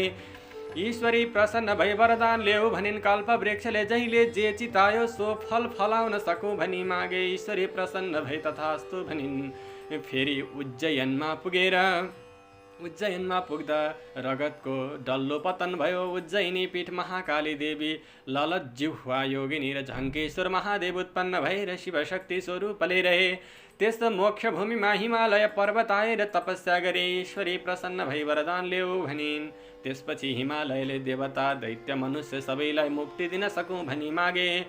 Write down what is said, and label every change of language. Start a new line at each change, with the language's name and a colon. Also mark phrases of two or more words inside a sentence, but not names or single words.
Nepali: ईश्वरी प्रसन्न भई वरदान ल्याऊ भनिन्। कल्पवृक्षले जहिले जे चितायो सो फल फलाउन सकौँ भनी मागे। ईश्वरी प्रसन्न भई तथास्तु भनिन्। फेरि उज्जैनमा पुग्दा रगतको डल्लो पतन भयो। उज्जैनी पीठ महाकाली देवी ललत जिह्वा योगिनी र झङ्केश्वर महादेव उत्पन्न भएर शिवशक्ति स्वरूपले रहे। त्यस मोक्ष भूमिमा हिमालय पर्वत आएर तपस्या गरे। ईश्वरी प्रसन्न भई वरदान ल्याऊ भनिन्। त्यसपछि हिमालयले देवता दैत्य मनुष्य सबैलाई मुक्ति दिन सकौँ भनी मागे।